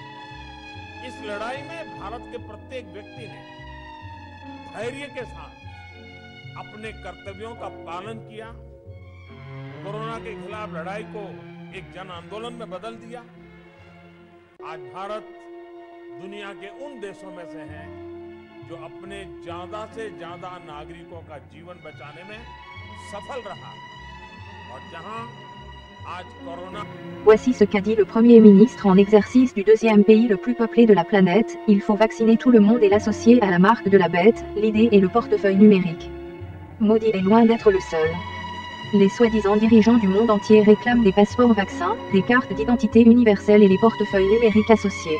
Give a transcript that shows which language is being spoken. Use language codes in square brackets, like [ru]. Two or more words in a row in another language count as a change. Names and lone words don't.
[hi] इस लड़ाई में भारत के प्रत्येक व्यक्ति ने धैर्य के साथ अपने कर्तव्यों का पालन किया, कोरोना के खिलाफ लड़ाई को एक जन आंदोलन में बदल दिया। आज भारत दुनिया के उन देशों में से है जो अपने ज्यादा से ज्यादा नागरिकों का जीवन बचाने में सफल रहा और जहां आज कोरोना। [fr] Voici ce qu'a dit le Premier ministre en exercice du deuxième pays le plus peuplé de la planète: il faut vacciner tout le monde et l'associer à la marque de la bête, l'idée et le portefeuille numérique. Modi est loin d'être le seul. Les soi-disant dirigeants du monde entier réclament des passeports vaccins, des cartes d'identité universelles et les portefeuilles numériques associés.